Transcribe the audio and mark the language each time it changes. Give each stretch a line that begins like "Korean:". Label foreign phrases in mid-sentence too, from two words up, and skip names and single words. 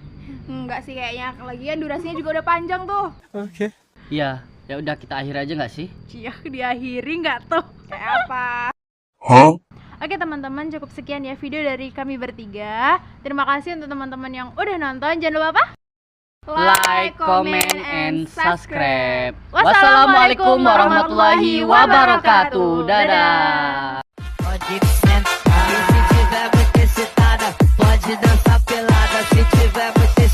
Indonesian: Enggak sih kayaknya. Lagian durasinya juga udah panjang tuh. Iya, ya udah kita akhir aja nggak sih? Cia, diakhiri nggak tuh? Kayak apa? Oke teman-teman, cukup sekian ya video dari kami bertiga. Terima kasih untuk teman-teman yang udah nonton. Jangan lupa apa?
English: Like, comment, and subscribe.
Arabic: السلام عليكم ورحمة الله وبركاته.
Indonesian: Dadah.
Portuguese: Pode sentar, se tiver muito excitada, pode dançar pelada, se tiver muito